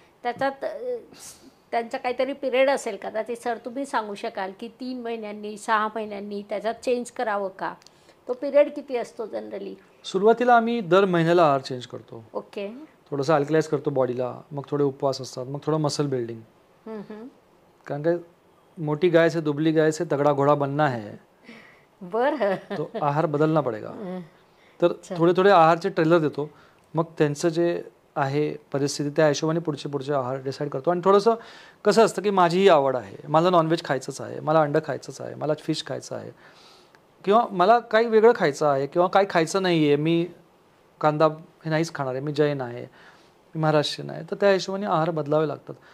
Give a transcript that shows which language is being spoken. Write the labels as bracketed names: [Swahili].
[Marathi] त्याच्यात त्यांचा काहीतरी पिरियड असेल, कदाचित सर तुम्ही सांगू शकाल की 3 महिन्यांनी, 6 महिन्यांनी त्याच्यात चेंज करावं का? तो पिरियड किती असतो जनरली? सुरुवातीला आम्ही दर महिन्याला आहार चेंज करतो. ओके. थोडंसं अल्कलाइज करतो बॉडीला, मग थोडे उपवास असतात, मग थोडं मसल बिल्डिंग. [Hindi] कारण काय, मोटी गाय से दुबली गाय से तगड़ा घोड़ा बनना है, [Marathi] बरं. [Hindi] तो आहार बदलना पडेगा. [Marathi] तर थोडे थोडे आहारचे ट्रेलर देतो, मग त्यांचं जे आहे परिस्थिती त्या हिशोबाने पुढचे आहार डिसाईड करतो. आणि थोडंसं कसं असतं की माझीही आवड आहे, मला नॉनव्हेज खायचंच आहे, मला अंडं खायचंच आहे, मला फिश खायचं आहे, किंवा मला काही वेगळं खायचं आहे, किंवा काही खायचं नाही आहे, मी कांदा हे नाहीच खाणार आहे, मी जैन आहे, मी महाराष्ट्रीयन आहे, तर त्या हिशोबाने आहार बदलावे लागतात.